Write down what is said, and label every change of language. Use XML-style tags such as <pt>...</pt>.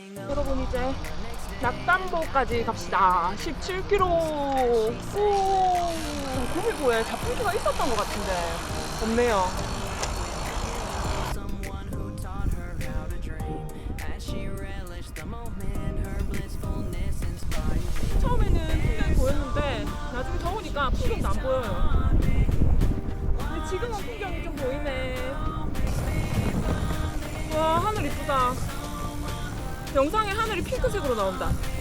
<ko>여러분 이제 낙담보까지 갑시다. 17km. 오, 구미보에 자풍기가 있었던 것 같은데 없네요.</ko> <en>Someone who taught her how to dream as she relished the moment. Her blissfulness inspired me.</en> <ko>처음에는 풍경이 보였는데 나중에 더우니까 풍경도 안 보여요. 근데 지금은 풍경이 좀 보이네. 와 하늘 이쁘다. 영상에 하늘이 핑크색으로 나온다.</ko>